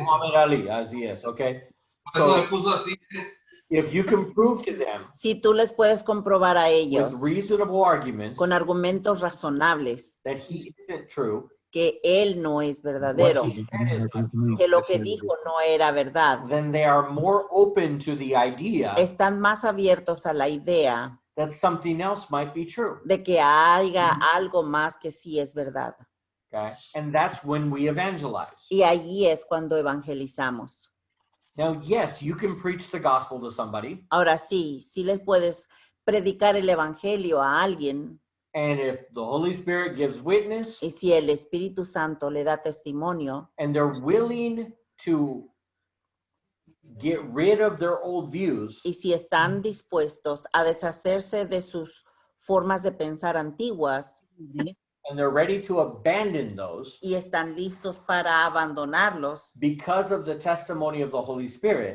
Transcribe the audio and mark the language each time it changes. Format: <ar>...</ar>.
<es>Muhammad Ali, así es, okay. Por eso</es> <en>So,</en> <es>le puso así.</es> <en>if you can prove to them</en> <es>Si tú les puedes comprobar a</es> <en>with</en> <es>ellos</es> <en>reasonable arguments</en> <es>con argumentos razonables</es> <en>that he isn't true,</en> <es>que él no es</es> <en>what</en> <es>verdadero,</es> <en>he said is not true,</en> <es>que lo que dijo no era verdad,</es> <en>then they are more open to the idea</en> <es>están más abiertos a la idea</es> <en>that something else might be true.</en> <es>de que haya algo más que sí es verdad.</es> <en>Okay. And that's when we evangelize.</en> <es>Y allí es cuando evangelizamos.</es> <en>Now, yes, you can preach the gospel to somebody,</en> <es>Ahora sí, sí les puedes predicar el evangelio a alguien</es> <en>and if the Holy Spirit gives witness</en> <es>y si el Espíritu Santo le da testimonio</es> <en>and they're willing to get rid of their old views</en> <es>y si están dispuestos a deshacerse de sus formas de pensar antiguas</es> <en>and they're ready to abandon those</en> <es>y están listos para abandonarlos</es> <en>because of the testimony of the Holy Spirit,</en>